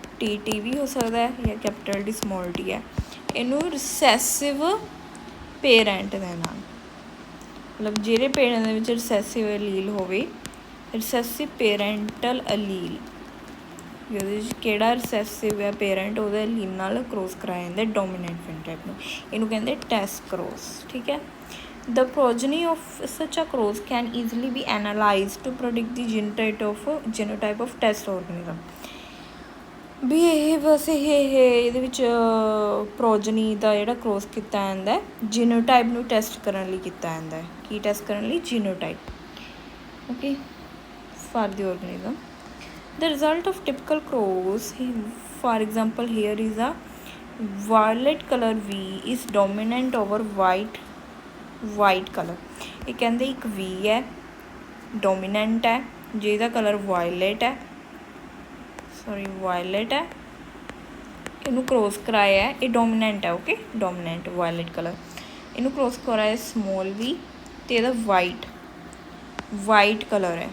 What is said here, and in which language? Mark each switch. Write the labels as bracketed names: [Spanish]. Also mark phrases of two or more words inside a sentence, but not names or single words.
[Punjabi] ਟੀ ਵੀ ਹੋ ਸਕਦਾ ਹੈ ਜਾਂ [English] capital T small T [Punjabi] ਹੈ, ਇਹਨੂੰ [English] recessive parent [Punjabi] ਦੇ ਨਾਲ, ਮਤਲਬ ਜਿਹੜੇ ਪੇਰੈਂਟ ਦੇ ਵਿੱਚ [English] recessive allele [Punjabi] ਹੋਵੇ, [English] recessive parental allele, [Punjabi] ਉਹਦੇ ਵਿੱਚ ਕਿਹੜਾ ਰਿਸੈਸਿਵ ਹੈ ਪੇਰੈਂਟ ਉਹਦੇ ਅਲੀਲ ਨਾਲ ਕ੍ਰੋਸ ਕਰਾਇਆ ਜਾਂਦਾ [English] dominant phenotype [Punjabi] ਨੂੰ, ਇਹਨੂੰ ਕਹਿੰਦੇ [English] test cross, [Punjabi] ਠੀਕ ਹੈ। [English] The progeny of such a cross can easily be analyzed to predict the genotype of test organism। [Punjabi] ਵੀ ਇਹ ਬਸ ਇਹ ਇਹਦੇ ਵਿੱਚ ਪ੍ਰੋਜਨੀ ਦਾ ਜਿਹੜਾ ਕ੍ਰੋਸ ਕੀਤਾ ਜਾਂਦਾ ਹੈ ਜੀਨੋਟਾਈਪ ਨੂੰ ਟੈਸਟ ਕਰਨ ਲਈ ਕੀਤਾ ਜਾਂਦਾ ਹੈ। ਕੀ ਟੈਸਟ ਕਰਨ ਲਈ? ਜੀਨੋਟਾਈਪ। [English] okay, for the organism the result of typical cross, for example here is a violet color V is dominant over white color। [Punjabi] ਇਹ ਕਹਿੰਦੇ ਇੱਕ V ਹੈ ਡੋਮੀਨੈਂਟ ਹੈ ਜਿਹਦਾ [English] color violet [Punjabi] ਹੈ ਇਹਨੂੰ ਕ੍ਰੋਸ ਕਰਾਇਆ ਹੈ, ਇਹ ਡੋਮੀਨੈਂਟ ਹੈ। ਓਕੇ, [English] dominant violet color, [Punjabi] ਇਹਨੂੰ ਕ੍ਰੋਸ ਕਰਾਇਆ [English] small V [Punjabi] ਅਤੇ ਇਹਦਾ [English] white color [Punjabi] ਹੈ।